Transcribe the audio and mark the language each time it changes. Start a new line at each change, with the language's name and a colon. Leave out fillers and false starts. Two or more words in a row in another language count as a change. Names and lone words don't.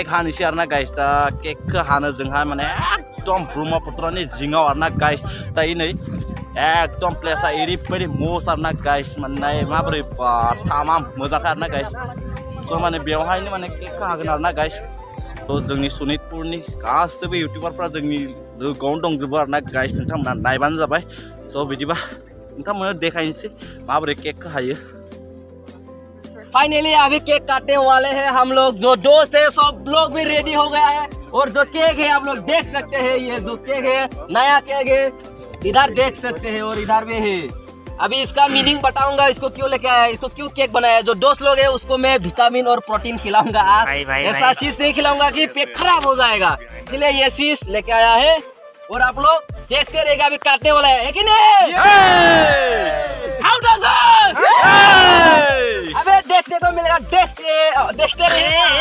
Bodo: हानोसै आरोना गाइस दा केकखौ हानो जोंहा माने एकदम ब्रह्मपुत्रनि जिङाव आरोना गाइस दायो नै एकदम प्लेसा ओरैबायदि मस आरोना गाइस माने माबोरै थामाम मोजांखा आरोना गाइस स' माने बेवहायनो माने केकखौ हागोन आरोना गाइस थ' जोंनि सनितपुरनि गासैबो इउटिउबारफ्रा जोंनि लोगोआवनो दंजोबो आरोना गाइस नोंथांमोना नायबानो जाबाय स' बिदिबा नोंथांमोननो देखायनोसै माबोरै केकखौ हायो
Hindi: फाइनली अभी केक काटने वाले हैं हम लोग जो दोस्त है सब लोग भी रेडी हो गया है और जो केक है आप लोग देख सकते हैं ये जो केक है नया केक है इधर देख सकते हैं और इधर में है अभी इसका मीनिंग बताऊंगा इसको क्यों लेके आया इसको क्यों केक बनाया जो दोस्त लोग है उसको मैं विटामिन और प्रोटीन खिलाऊंगा आज ऐसा चीज नहीं खिलाऊंगा कि पेट खराब हो जाएगा इसलिए ये चीज लेके आया है और आप लोग देखते रहेगा अभी काटने वाला है कि नहीं How does it? अबे देखने को मिलेगा देखते रहे